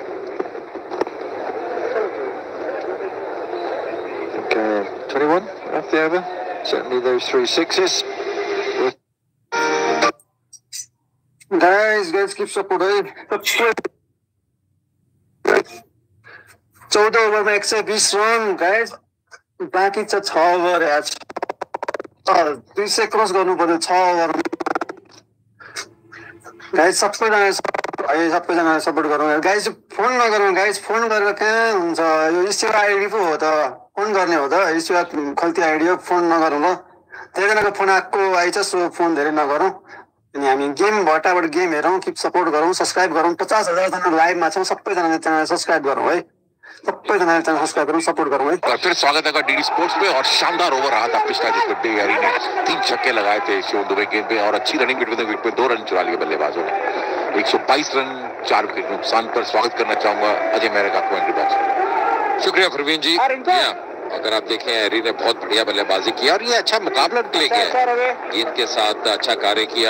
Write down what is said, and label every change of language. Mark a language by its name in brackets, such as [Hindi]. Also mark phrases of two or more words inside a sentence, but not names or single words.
[English] I think 21 off the over. Certainly those 3 sixes. Guys, keep supporting. [Nepali] 14 ओभरमा 120 रन गाइस, बाँकी छ 6 ओभर यार, 200 क्रस गर्नु पर्यो 6 ओभरमा गाइस। सबैजनाले सपोर्ट गरौँ गाइस। फोन नगरौँ गाइस, फोन गरेर कहाँ हुन्छ, यो स्टिल आइडी पो हो त, फोन गर्ने हो त, स्टिल खल्ती आइडी हो, फोन नगरौँ ल। धेरैजनाको फोन आएको आइछ, सो फोन धेरै नगरौँ। अनि हामी गेम भट्टाबाट गेम हेरौँ, [English] keep support [Nepali] गरौँ, सब्सक्राइब गरौँ। 50,000 जना लाइभमा छौँ, सबैजनाले च्यानल सब्सक्राइब गरौँ है, सबैजनाले च्यानल सब्सक्राइब गरौँ, सपोर्ट गरौँ है। [Hindi] और फिर स्वागत है डीडी स्पोर्ट्स पे। और शानदार ओवर रहा था पिछला, जिसमें डेहरी ने 3 छक्के लगाए थे शिवम दुबे गेंद पे, और अच्छी [English] running wicket [Hindi] पे 2 रन चुरा लिए बल्लेबाजों ने। 122 रन 4 विकेट नुकसान पर। स्वागत करना चाहूंगा अजय मेहरा का [English] commentary box [Hindi] में। शुक्रिया प्रवीण जी। अगर आप देखें, हैरी ने बहुत बढ़िया बल्लेबाजी किया और ये अच्छा मुकाबला निकले गया, गेंद के साथ अच्छा कार्य किया।